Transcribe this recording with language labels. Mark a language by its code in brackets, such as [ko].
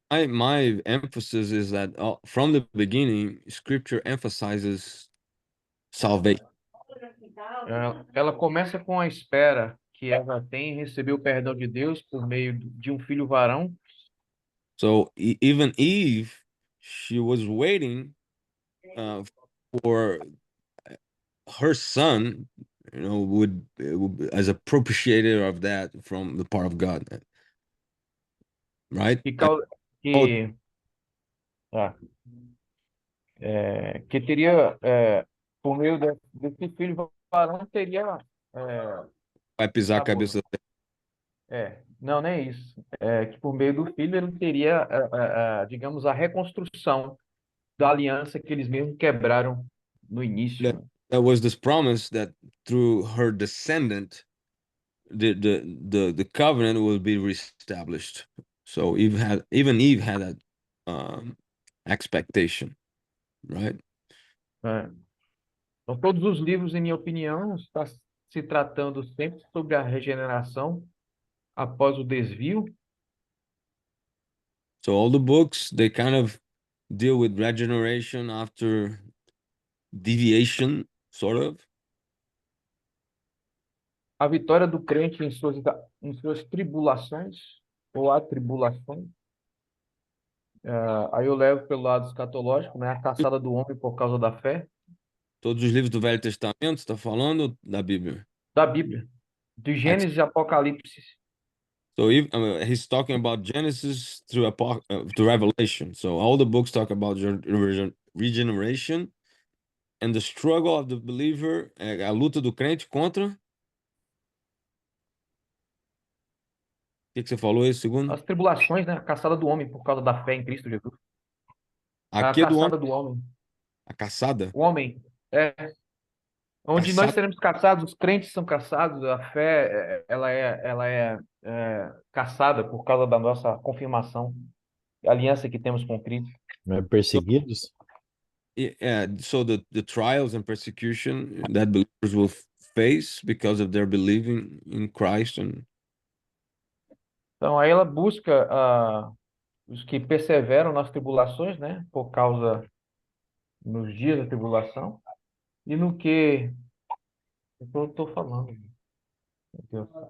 [en] my emphasis is that from the beginning, Scripture emphasizes salvation. [pt] ela começa com a espera que Eva tem em receber o perdão de Deus por meio de um filho varão. [en] So even Eve, she was waiting for her son, would as a propitiator of that from the part of God, right? [pt] Que teria, por meio desse filho varão, teria. Vai pisar a cabeça. Não, nem isso. Que por meio do filho ele teria, digamos, a reconstrução da aliança que eles mesmos quebraram no início. [en] There was this promise that through her descendant, the covenant will be reestablished. So even Eve had that expectation, right? [pt] Então, todos os livros, em minha opinião, está se tratando sempre sobre a regeneração após o desvio. [en] So all the books, they kind of deal with regeneration after deviation, sort of. [pt] A vitória do crente em suas tribulações ou atribulações. Aí eu levo pelo lado escatológico, né? A caçada do homem por causa da fé. Todos os livros do Velho Testamento, está falando da Bíblia? Da Bíblia. De Gênesis e Apocalipse. [en] So he's talking about Genesis to Revelation. So all the books talk about regeneration and the struggle of the believer, [pt] a luta do crente contra. O que você falou aí, segundo? As tribulações, né? A caçada do homem por causa da fé em Cristo Jesus. Aqui a caçada do homem. A caçada? O homem. Onde nós seremos caçados, os crentes são caçados, a fé ela é caçada por causa da nossa confirmação, a aliança que temos com Cristo. Perseguidos? [en] So the trials and persecution that believers will face because of their believing in Christ and [pt] Então, aí ela busca os que perseveram nas tribulações, né? Por causa nos dias da tribulação e no que eu estou falando. Meu Deus.